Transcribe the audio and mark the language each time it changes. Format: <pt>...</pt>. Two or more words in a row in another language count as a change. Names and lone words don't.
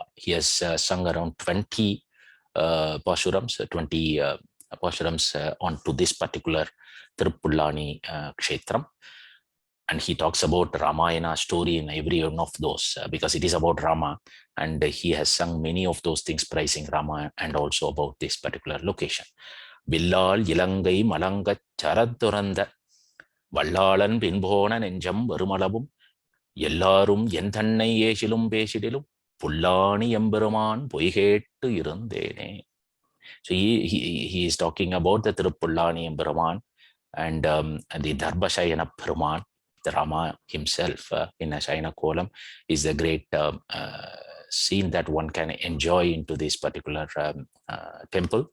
<en>He has sung around 20 Pashurams, onto this particular Tirupullani Kshetram. And he talks about Ramayana story in every one of those, because it is about Rama, and he has sung many of those things praising Rama, and also about this particular location.</en> <ta>வில்லால் இலங்கை மலங்க சரந்துரந்த வல்லாளன் பின்போன நெஞ்சம் வருமளவும் எல்லாரும் என்தன்னை ஏசிலும் பேசிடினும் புல்லாணி எம்பெருமான் பொய்கேட் டிருந்தேனே.</ta> <en>So he is talking about the Tirupullani Emberuman and the Darbashayana Peruman. The Rama himself in a</en> <ta>சயன கோலம்</ta> <en>is a great scene that one can enjoy into this particular temple.</en>